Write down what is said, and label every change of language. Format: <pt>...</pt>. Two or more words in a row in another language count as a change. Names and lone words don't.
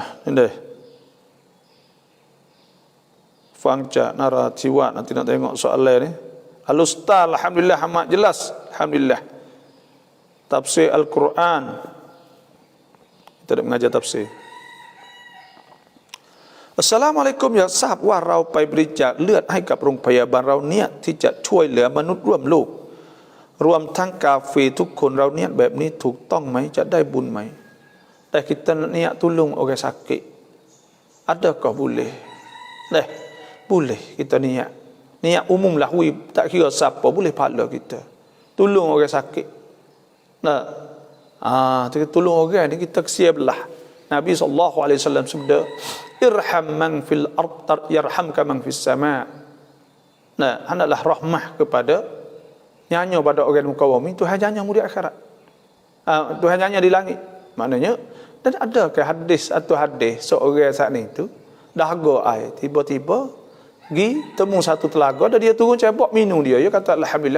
<ms>Ini Fangca naratiwa, nanti nak tengok soalan ni. Al-Ustaz, alhamdulillah amat jelas. Alhamdulillah. Tafsir Al-Quran. Kita nak mengajar tafsir.</ms> <ar>السلام عليكم يا صاحب</ar> <th>ว่าเราไปบริจาคเลือดให้กับโรงพยาบาลเราเนี่ยที่จะช่วยเหลือมนุษย์ร่วมโลกรวมทั้งกาเฟทุกคนเราเนี่ยแบบนี้ถูกต้องไหมจะได้บุญไหมแต่</th> <ms>kita niat tolong orang sakit adakah boleh? Boleh kita niat umum lah, tak kira siapa boleh pahala kita tolong orang sakit. Tolong orang ni kita kesian belah. Nabi SAW sabda,</ms> <ar>ارحم من في الأرض يرحمك من في السماء.</ar> <ms>Hendaklah rahmah kepada nyanyi pada orang muka bumi, Tuhan nyanyi di akhirat. Tuhan nyanyi di langit. Maknanya, dan ada ke hadis atau hadis seorang saat ni tu dahaga air, tiba-tiba pergi temu satu telaga dan dia turun cebok minum dia. Dia kata alhamdulillah.</ms>